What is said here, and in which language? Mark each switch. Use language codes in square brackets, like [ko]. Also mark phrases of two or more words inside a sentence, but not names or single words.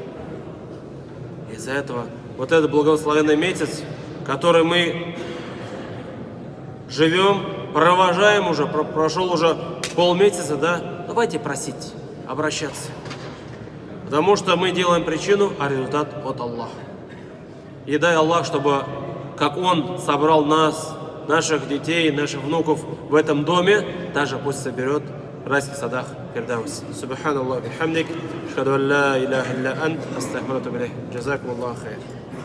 [ru] Из-за этого вот этот благословенный месяц, который мы живем, провожаем уже, прошел уже полмесяца, да, давайте просить, обращаться. Потому что мы делаем причину, а результат от Аллаха. И дай Аллах, чтобы, как Он собрал нас, наших детей, наших внуков в этом доме, даже пусть соберет в райских садах Фирдаус. [ar] سبحان الله، بحمدك، أشهد أن لا إله إلا أنت، أستغفرك وأتوب إليه. جزاكم الله خير.